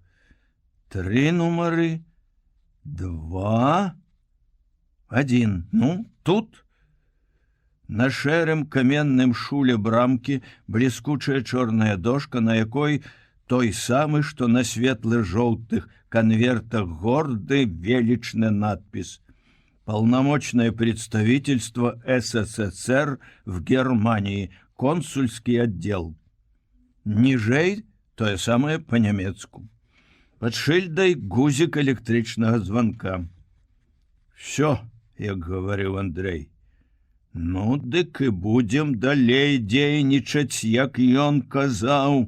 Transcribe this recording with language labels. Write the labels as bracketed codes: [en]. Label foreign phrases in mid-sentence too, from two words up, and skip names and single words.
[be] 3 нумары, 2, 1. Ну, тут. На шэрым каменным шуле брамкі бліскучая чорная дошка, на якой той самы, што на светлы-жоўтых конвертах горды величный надпись: [ru] «Полномочное представительство СССР в Германии, консульский отдел». [be] Ніжэй тое самае по-нямецку. Пад шыльдай гузік электрычнага званка. Всё, як гаварыў Андрэй. Ну, дык і будзем далей дзейнічаць, як ён казаў.